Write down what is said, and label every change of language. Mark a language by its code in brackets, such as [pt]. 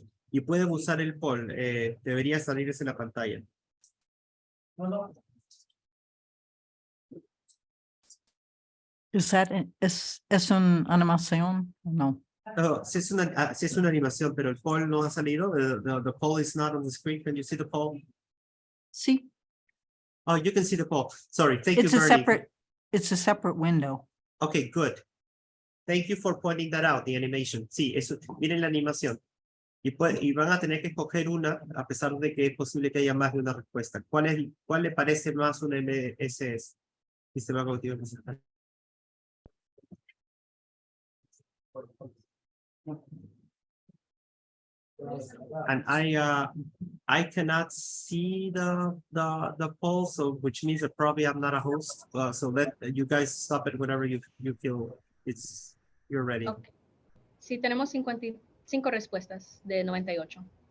[es] Y pueden usar el poll, debería salirles en la pantalla. ¿Es una animación? No. Oh, sí es una animación, pero el poll no ha salido. [en] The poll is not on the screen. Can you see the poll? [es] Sí. [en] Oh, you can see the poll. Sorry, thank you, Bernie. It's a separate window. Okay, good. Thank you for pointing that out, the animation. [es] Sí, eso, miren la animación. Y van a tener que escoger una, a pesar de que es posible que haya más de una respuesta. ¿Cuál le parece más un MSS? Sistema cognitivo emocional. [en] And I cannot see the poll, so which means that probably I'm not a host. So let you guys stop it whenever you feel you're ready. Okay. [es] Sí, tenemos 55 respuestas de 98.